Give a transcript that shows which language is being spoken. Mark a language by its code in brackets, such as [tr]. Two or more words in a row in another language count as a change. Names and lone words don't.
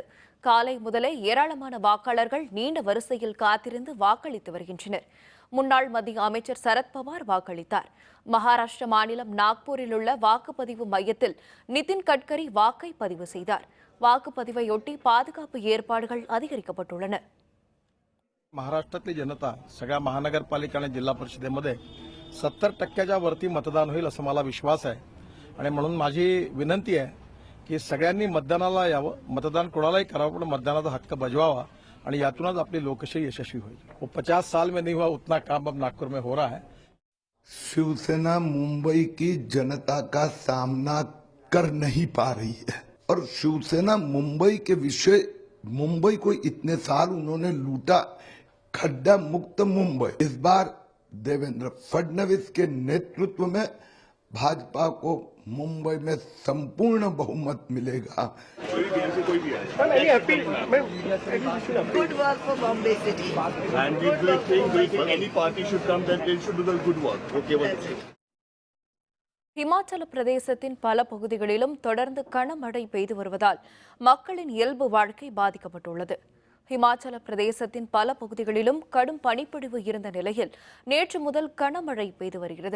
[ta] காலை முதலே ஏராளமான வாக்காளர்கள் நீண்ட வரிசையில் காத்திருந்து வாக்களித்து வருகின்றனர். முன்னாள் மத்திய அமைச்சர் சரத்பவார் வாக்களித்தார். மகாராஷ்டிர மாநிலம் நாக்பூரில் உள்ள வாக்குப்பதிவு மையத்தில் நிதின் கட்கரி வாக்கை பதிவு செய்தார். வாக்குப்பதிவையொட்டி பாதுகாப்பு ஏற்பாடுகள் அதிகரிக்கப்பட்டுள்ளன. [mr] महाराष्ट्रातली जनता सगळ्या महानगरपालिका आणि जिल्हा परिषदेमध्ये 70% वरती मतदान होईल असं मला विश्वास आहे आणि म्हणून माझी विनंती आहे की सगळ्यांनी मतदानाला यावं, मतदान कोणालाही करावं पण मतदानाचा हक्क बजवावा आणि यातूनच आपली लोकशाही यशस्वी होईल. [hi] वो 50 साल में नहीं हुआ उतना काम अब नागपुर में हो रहा है. शिवसेना मुंबई की जनता का सामना कर नहीं पा रही है और शिवसेना मुंबई के विषय, मुंबई को इतने साल उन्होंने लूटा, खड्डा मुक्त मुंबई. इस बार देवेंद्र फडणवीस के नेतृत्व में भाजपा को मुंबई में संपूर्ण बहुमत मिलेगा. [en] Good work for Bombay City. And we think any party should come, that they should do the good work. Okay, [ta] இமாச்சல பிரதேசத்தின் பல பகுதிகளிலும் தொடர்ந்து கனமழை பெய்து வருவதால் மக்களின் இயல்பு வாழ்க்கை பாதிக்கப்பட்டுள்ளது. இமாச்சல பிரதேசத்தின் பல பகுதிகளிலும் கடும் பனிப்பொழிவு இருந்த நிலையில் நேற்று முதல் கனமழை பெய்து வருகிறது.